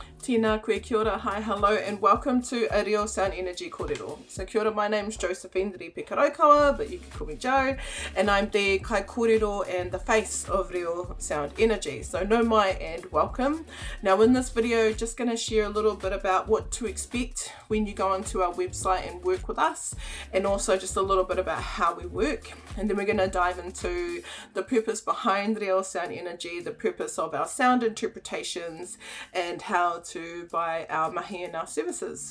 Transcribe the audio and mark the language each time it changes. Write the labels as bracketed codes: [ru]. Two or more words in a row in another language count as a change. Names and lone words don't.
[mi] Tēnā, koe kia ora, hi, [en] hello, and welcome to a Reo Sound Energy Kōrero. [mi] So kia ora, [en] my name's Josephine Ripeka Raukawa, but you can call me Jo, and I'm the [mi] kai kōrero [en] and the face of Reo Sound Energy. So [mi] no mai [en] and welcome. Now in this video, just going to share a little bit about what to expect when you go onto our website and work with us, and also just a little bit about how we work. And then we're going to dive into the purpose behind Reo Sound Energy, the purpose of our sound interpretations, and how to buy our mahi and our services.